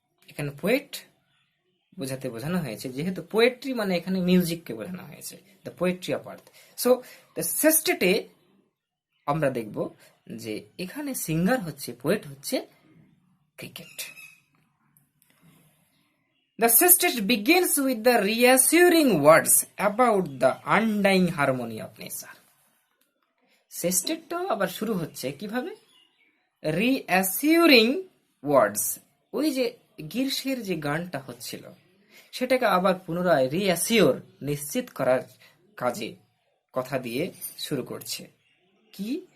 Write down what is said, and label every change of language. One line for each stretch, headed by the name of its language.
Bangla: এখানে পোয়েট বোঝানো হয়েছে, যেহেতু পোয়েট্রি মানে এখানে মিউজিককে বোঝানো হয়েছে, the poetry of earth. So the সেস্টেটে আমরা দেখব যে এখানে সিঙ্গার হচ্ছে, পোয়েট হচ্ছে cricket.
English: The sestet begins with the reassuring words about the undying harmony of nature.
Bangla: সেস্টেটটাও আবার শুরু হচ্ছে কিভাবে, রিঅ্যাসিউরিং ওয়ার্ডস, ওই যে গ্রীষ্মের যে গানটা হচ্ছিল সেটাকে আবার পুনরায় রিঅ্যাসিওর নিশ্চিত করার কাজে কথা দিয়ে শুরু করছে। কি?